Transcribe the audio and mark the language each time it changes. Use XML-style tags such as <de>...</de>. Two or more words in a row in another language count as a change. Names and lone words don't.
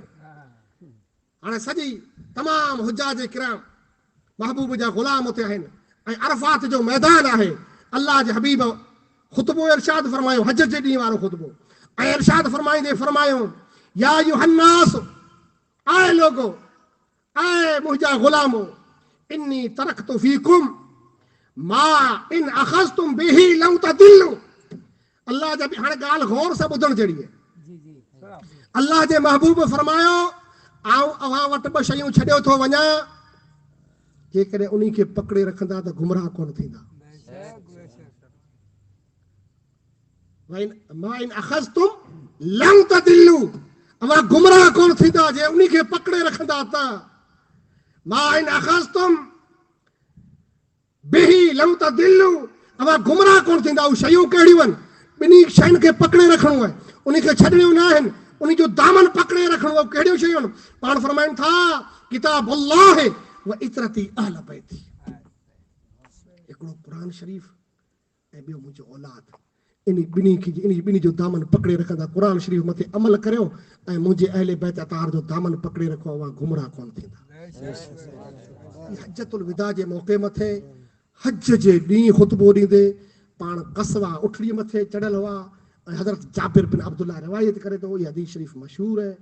<sd>हाणे सॼी तमामु हुज्जाज किराम महबूब जा ग़ुलाम उते आहिनि ऐं अरफात जो मैदान आहे। अल्लाह जे हबीब ख़ुतबो इरशाद फरमायो, हज जे ॾींहुं वारो ख़ुतबो, ऐं इरशाद फरमाईंदे फरमायो</sd> <ar>يا أيها الناس,</ar> <ur>आए लोगो,</ur> <sd>आए मुंहिंजा ग़ुलामो,</sd> <ar>إني تركت فيكم ما إن أخذتم به لم تضلوا.</ar> <sd>अल्लाह जा हाणे ॻाल्हि गौर सां ॿुधण जहिड़ी आहे। अल्लाह जे महबूब फरमायो आऊं अव्हां वटि 2 शयूं छॾियो थो वञा, जेकॾहिं उन्ही खे पकड़े रखंदा त गुमराह कोन थींदा।</sd> <ar>ما إن أخذتم لم تضلوا,</ar> <sd>अव्हां गुमराह कोन थींदा जे उन्ही खे पकड़े रखंदा त।</sd> <ar>ما إن أخذتم به لم تضلوا,</ar> <sd>अव्हां गुमराह कोन थींदा। उहे शयूं कहिड़ियूं आहिनि? ॿिन्ही शयुनि खे पकड़े रखणो आहे, उन्ही खे छॾणियूं न आहिनि, उन्ही जो दामन पकड़े रखणो आहे। कहिड़ियूं शयूं आहिनि? पाण फरमाइनि था</sd> <ar>كتاب الله وعترتي أهل بيتي,</ar> <sd>हिकिड़ो क़ुरान शरीफ़ ऐं ॿियो मुंहिंजो औलाद। इन ॿिन्ही जो दामन पकड़े रखंदा, क़ुरान शरीफ़ मथे अमल करियो ऐं मुंहिंजे अहले बैत अतहार जो दामन पकड़े रखो, अव्हां गुमराह कोन थींदा। हज्जतुल विदा जे मौक़े मथे हज जे ॾींहुं ख़ुतबो ॾींदे पाण कस्वा उठड़ीअ मथे चढ़ियल हुआ ऐं हज़रत जाबिर बिन अब्दुल्ला रिवायत करे थो, इहा हदीस शरीफ़ मशहूर है।</sd>